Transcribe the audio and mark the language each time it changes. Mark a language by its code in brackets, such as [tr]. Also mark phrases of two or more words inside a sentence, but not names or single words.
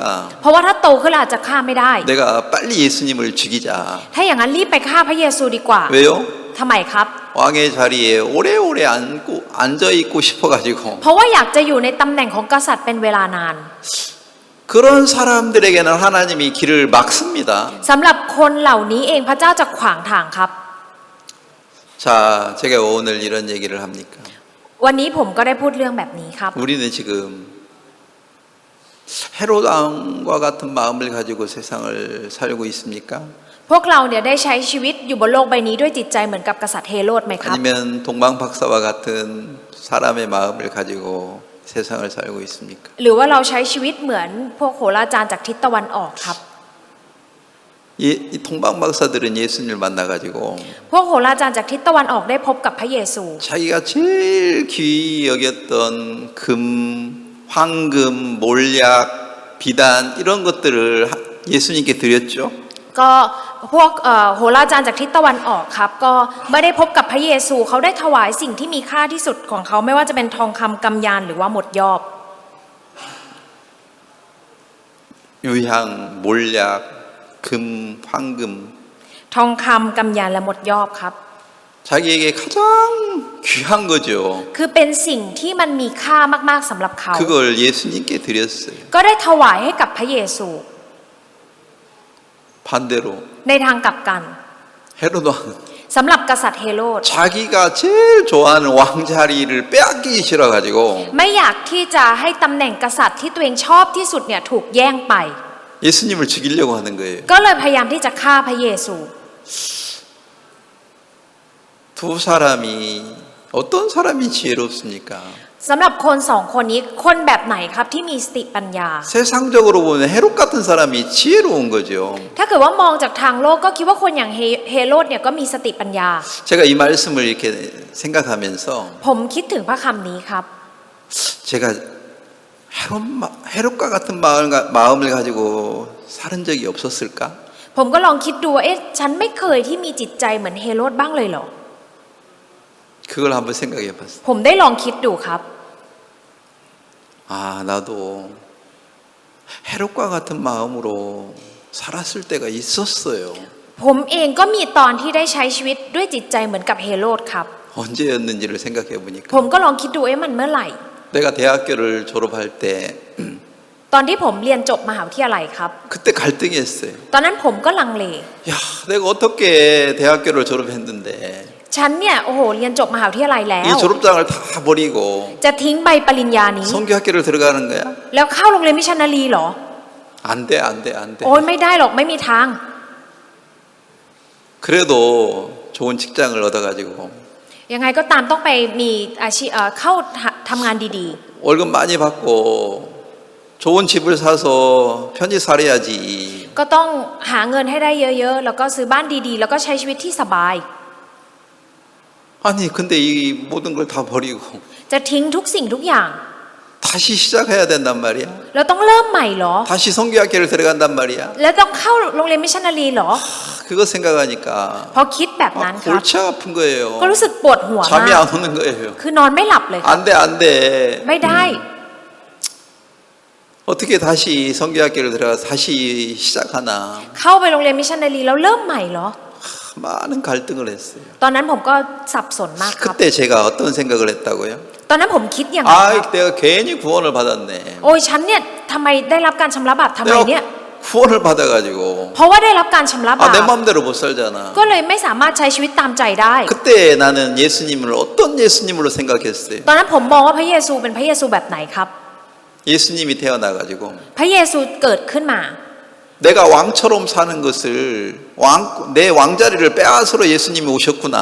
[th] เพราะว่าถ้าโตขึ้นอาจจะฆ่าไม่ได้ [ko] 내가 빨리 예수님을 죽이자. [th] ถ้าอย่างนั้นรีบไปฆ่าพระเยซูดีกว่า [ko] 왜요? [th] ทำไมครับ [ko] 왕의 자리에 오래오래 앉아 있고 싶어가지고 [th] เพราะว่าอยากจะอยู่ในตำแหน่งของกษัตริย์เป็นเวลานาน [ko] 그런 사람들에게는 하나님이 길을 막습니다. [th] สำหรับคนเหล่านี้เองพระเจ้าจะขวางทางครับ [ko] 자, 제가 오늘 이런 얘기를 합니까? [th] วันนี้ผมก็ได้พูดเรื่องแบบนี้ครับ [ko] 우리는 지금 헤롯 왕과 같은 마음을 가지고 세상을 살고 있습니까? [th] พวกเราเนี่ยได้ใช้ชีวิตอยู่บนโลกใบนี้ด้วยจิตใจเหมือนกับกษัตริย์เฮโรดไหมครับ [ko] 아니면 동방 박사와 같은 사람의 마음을 가지고 세상을 살고 있습니까? [th] หรือว่าเราใช้ชีวิตเหมือนพวกโหราจารย์จากทิศตะวันออกครับ [ko] 이 동방 박사들은 예수님을 만나가지고 [th] พวกโหราจารย์จากทิศตะวันออกได้พบกับพระเยซู [ko] 자기가 제일 귀히 여겼던 금, 황금, 몰약, 비단 이런 것들을 예수님께 드렸죠. [th] ก็พวกโหราจารย์จากทิศตะวันออกครับก็ไม่ได้พบกับพระเยซูเขาได้ถวายสิ่งที่มีค่าที่สุดของเขาไม่ว่าจะเป็นทองคำกำยานหรือว่าหมดยอบ [ko] 유향, 몰약, 금, 황금 [th] ทองคำกำยานและหมดยอบครับ [ko] 자기에게 가장 귀한 거죠. [th] คือเป็นสิ่งที่มันมีค่ามากๆสำหรับเขา [ko] 그걸 예수님께 드렸어요. [th] ก็ได้ถวายให้กับพระเยซู [ko] 반대로 [th] ในทางกลับกัน [ko] 헤롯 왕은 [th] สำหรับกษัตริย์เฮโรด [ko] 자기가 제일 좋아하는 왕자리를 빼앗기기 싫어가지고 [th] ไม่อยากที่จะให้ตำแหน่งกษัตริย์ที่ตัวเองชอบที่สุดเนี่ยถูกแย่งไป [ko] 예수님을 죽이려고 하는 거예요. [th] ก็เลยพยายามที่จะฆ่าพระเยซู [ko] 두 사람이 어떤 사람이 지혜롭습니까? [th] สำหรับคนสองคนนี้คนแบบไหนครับที่มีสติปัญญา [ko] 세상적으로 보면 헤롯 같은 사람이 지혜로운 거죠. [th] ถ้าเกิดว่ามองจากทางโลกก็คิดว่าคนอย่างเฮโรดเนี่ยก็มีสติปัญญา [ko] 제가 이 말씀을 이렇게 생각하면서 [th] ผมคิดถึงพระคำนี้ครับ [ko] 제가 헤롯과 같은 마음을 가지고 살은 적이 없었을까? [th] ผมก็ลองคิดดูว่าฉันไม่เคยที่มีจิตใจเหมือนเฮโรดบ้างเลยเหรอ [ko] 그걸 한번 생각해 봤어요. [th] ผมได้ลองคิดดูครับ [ko] 아, 나도 헤롯과 같은 마음으로 살았을 때가 있었어요. [th] ผมเองก็มีตอนที่ได้ใช้ชีวิตด้วยจิตใจเหมือนกับเฮโรดครับ [ko] 언제였는지를 생각해 보니까 [th] ผมก็ลองคิดดูมันเมื่อไหร่ [ko] 내가 대학교를 졸업할 때 [th] ตอนที่ผมเรียนจบมหาวิทยาลัยครับ [ko] 그때 갈등이 했어요. [th] ตอนนั้นผมก็ลังเล [ko] 야, 내가 어떻게 대학교를 졸업했는데 [th] ฉันเนี่ยโอ้โหเรียนจบมหาวิทยาลัยแล้ว [ko] 이 졸업장을 다 버리고 [th] จะทิ้งใบปริญญานี้ [ko] 성교학교를 들어가는 거야? [th] แล้วเข้าโรงเรียนมิชชันนารีเหรอ [ko] 안 돼, 안 돼, 안 돼. [th] โอ้ยไม่ได้หรอกไม่มีทาง [ko] 그래도 좋은 직장을 얻어가지고 [th] ยังไงก็ตามต้องไปมีอาชีพเข้าทำงานดี [ko] 월급 많이 받고 좋은 집을 사서 편히 살아야지. [th] ๆ ก็ต้องหาเงินให้ได้เยอะๆ แล้วก็ซื้อบ้านดีๆ แล้วก็ใช้ชีวิตที่สบาย [ko] 아니, 근데 이 모든 걸 다 버리고 [th] จะทิ้งทุกสิ่งทุกอย่าง [ko] 다시 시작해야 된단 말이야. [th] แล้วต้องเริ่มใหม่เหรอ [ko] 다시 성교학교를 들어간단 말이야. [th] แล้วต้องเข้าโรงเรียนมิชชันนารีเหรอ [ko] 그거 생각하니까 [th] พอคิดแบบนั้นครับ [ko] 골치 아픈 거예요. [th] ก็รู้สึกปวดหัว [ko] 잠이 [th] มาก [ko] 안 오는 거예요. [th] คือนอนไม่หลับเลยครับ [ko] 안 돼, 안 돼. [th] ไม่ได้ [ko] 어떻게 다시 성교학교를 들어가서 다시 시작하나. [th] เข้าไปโรงเรียนมิชชันนารีแล้วเริ่มใหม่เหรอ [ko] 많은 갈등을 했어요. [th] ตอนนั้นผมก็สับสนมากครับ [ko] 그때 제가 어떤 생각을 했다고요? [th] ตอนนั้นผมคิดอย่างไรค [ko] 아, [th] รับ [ko] 내가 괜히 구원을 받았네. [th] โอ้ยฉันเนี่ยทำไมได้รับการชำระบาปทำไมเนี่ย [ko] 내가 구원을 받아가지고 [th] เพราะว่าได้รับการชำระบา [ko] 내 [th] ป [ko] 마음대로 못 살잖아. [th] ก็เลยไม่สามารถใช้ชีวิตตามใจได้ [ko] 그때 나는 예수님을 어떤 예수님으로 생각했어요? [th] ตอนนั้นผมมองว่าพระเยซูเป็นพระเยซูแบบไหนครับ [ko] 예수님이 태어나가지고 [th] พระเยซูเกิดขึ้นมา [ko] 내가 왕처럼 사는 것을 내 왕자리를 빼앗으러 예수님이 오셨구나.